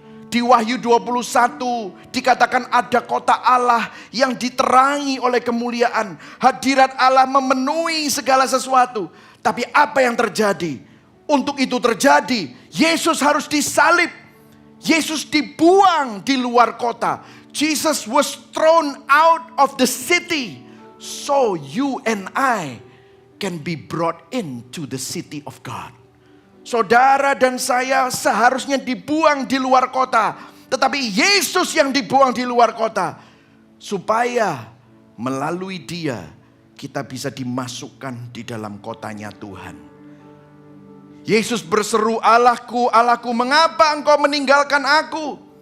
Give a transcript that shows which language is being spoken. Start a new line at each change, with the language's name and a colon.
Indonesian: Di Wahyu 21 dikatakan ada kota Allah yang diterangi oleh kemuliaan. Hadirat Allah memenuhi segala sesuatu. Tapi apa yang terjadi? Untuk itu terjadi, Yesus harus disalib. Yesus dibuang di luar kota.
English: Jesus was thrown out of the city. So you and I can be brought into the city of God.
Indonesian: Saudara dan saya seharusnya dibuang di luar kota. Tetapi Yesus yang dibuang di luar kota. Supaya melalui dia kita bisa dimasukkan di dalam kotanya Tuhan. Yesus berseru, Allahku, Allahku, mengapa engkau meninggalkan aku?